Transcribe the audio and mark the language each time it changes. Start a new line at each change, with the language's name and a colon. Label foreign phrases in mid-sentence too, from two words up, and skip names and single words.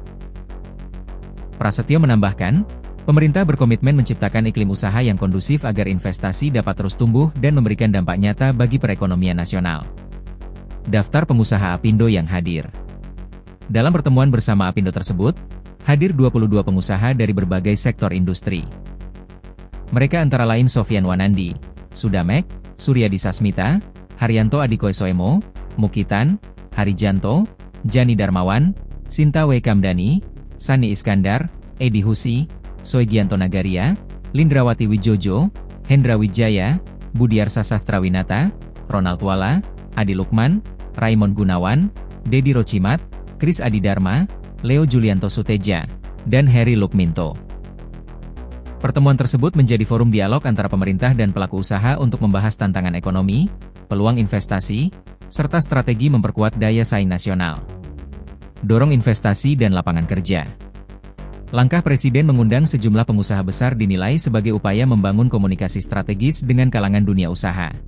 Indonesian: Prasetyo menambahkan, pemerintah berkomitmen menciptakan iklim usaha yang kondusif agar investasi dapat terus tumbuh dan memberikan dampak nyata bagi perekonomian nasional. Daftar pengusaha Apindo yang hadir. Dalam pertemuan bersama Apindo tersebut, hadir 22 pengusaha dari berbagai sektor industri. Mereka antara lain Sofyan Wanandi, Sudamek, Suryadi Sasmita, Haryanto Adikoe Soemo, Mukitan, Harijanto, Jani Darmawan, Sinta W. Kamdani, Sani Iskandar, Edi Husi, Soegianto Nagaria, Lindrawati Wijojo, Hendra Wijaya, Budiarsa Sastrawinata, Ronald Wala, Adi Lukman, Raymond Gunawan, Dedi Rocimat, Kris Adidharma, Leo Julianto Suteja, dan Heri Lukminto. Pertemuan tersebut menjadi forum dialog antara pemerintah dan pelaku usaha untuk membahas tantangan ekonomi, peluang investasi, serta strategi memperkuat daya saing nasional. Dorong investasi dan lapangan kerja. Langkah Presiden mengundang sejumlah pengusaha besar dinilai sebagai upaya membangun komunikasi strategis dengan kalangan dunia usaha.